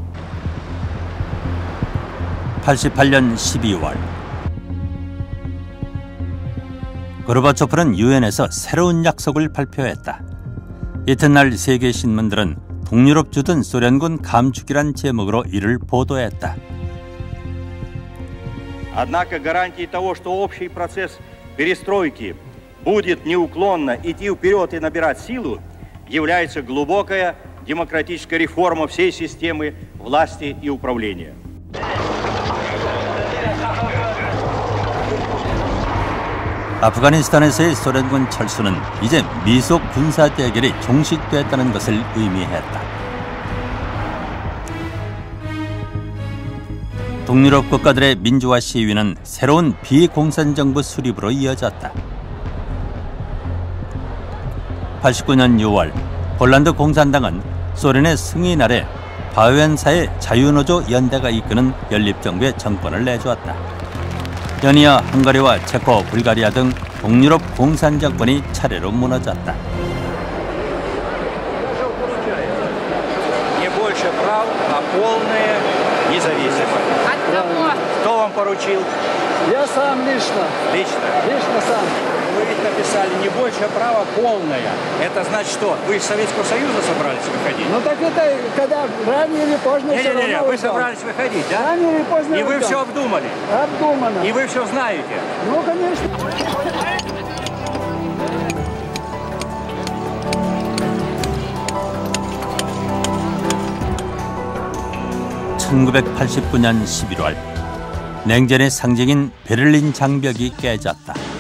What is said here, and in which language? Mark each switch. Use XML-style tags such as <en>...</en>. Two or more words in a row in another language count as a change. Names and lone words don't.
<ko>88년 12월 고르바초프는 유엔에서 새로운 약속을 발표했다. 이튿날 세계 신문들은 동유럽 주둔 소련군 감축이란 제목으로 이를 보도했다.</ko> <ru>Однако гарантией того, что общий процесс перестройки будет неуклонно идти вперед и набирать силу, является глубокая демократическая реформа всей системы власти и управления.</ru> <ko>아프가니스탄에서의 소련군 철수는 이제 미속 군사 대결이 종식됐다는 것을 의미했다. 동유럽 국가들의 민주화 시위는 새로운 비공산정부 수립으로 이어졌다. 89년 6월 폴란드 공산당은 소련의 승인 아래 바웬사의 자유노조 연대가 이끄는 연립정부의 정권을 내주었다. 연이어 헝가리와 체코, 불가리아 등 동유럽 공산정권이 차례로 무너졌다.</ko> <ru>Не больше прав, а полная независимость. Кто вам поручил? Я сам лично. Лично? Лично сам. Вы ведь написали не больше права, полная. Это значит что? Вы из Советского Союза собрались выходить? Ну так это когда рано или поздно все равно. Не-не-не, вы собрались выходить, да? Рано или поздно. И вы все обдумали? Обдумано. И вы все знаете? Ну, конечно.</ru> <ko>1989년 11월 냉전의 상징인 베를린 장벽이 깨졌다.</ko>